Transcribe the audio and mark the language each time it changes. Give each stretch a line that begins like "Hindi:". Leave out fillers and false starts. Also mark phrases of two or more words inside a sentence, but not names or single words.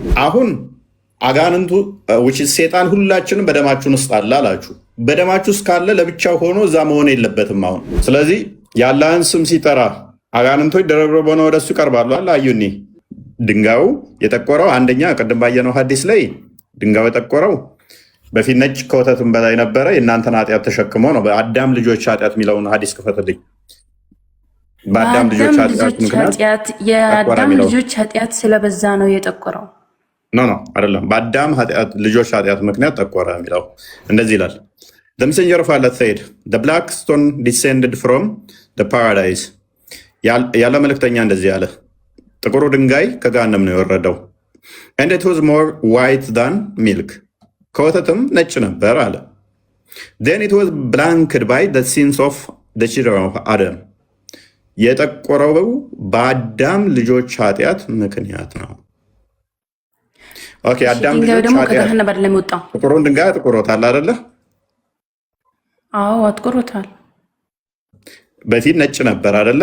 Amharic: አሁን አጋንንቱ
English: which is
Amharic: ሰይጣን ሁላችንም በደማችን ውስጥ አለ አላችሁ። በደማችሁ ውስጥ ካለ ለብቻው ሆኖ እዛ መሆን የለበትም። አሁን ስለዚህ የአላህን ስም ሲጠራ አጋንንቶች ደረብረው ሆነው ወደሱ ይቀርባሉ። አዩኒ ድንጋዩ የጠቆረው አንደኛ ቅድም ባየነው ሐዲስ ላይ ድንጋዩ የጠቆረው በፊት ነጭ ከወተትም በላይ ነበረ የእናንተን ኃጢአት ተሸክሞ ነው። በአዳም ልጆች ኃጢአት የሚለውን ሐዲስ ክፈትልኝ። በአዳም ልጆች ኃጢአት ምክንያት የአዳም ልጆች ኃጢአት ስለበዛ ነው የጠቆረው። ኖ አይደለም። በአዳም ልጆች ኃጢአት ምክንያት ጠቆረ የሚለው እንደዚህ ይላል።
English: The messenger of Allah said, the black stone descended from the paradise.
Amharic: ያለ መልእክተኛ እንደዚህ አለ፣ ጥቁሩ ድንጋይ ከገሃነም ነው የወረደው።
English: and it was more white than milk
Amharic: ከወተትም ነጭ ነበር አለ።
English: then it was blanched by the sins of the children of Adam
Amharic: የጠቆረው በአዳም ልጆች ኃጢአት ምክንያት ነው። ኦኬ አዳም ልጆች ደግሞ ከገሃነም አይደለም የወጣው። ጥቁሩን ድንጋይ አጥቁሮታል አይደለ? አዎ አጥቁሮታል። በፊት ነጭ ነበር አይደለ?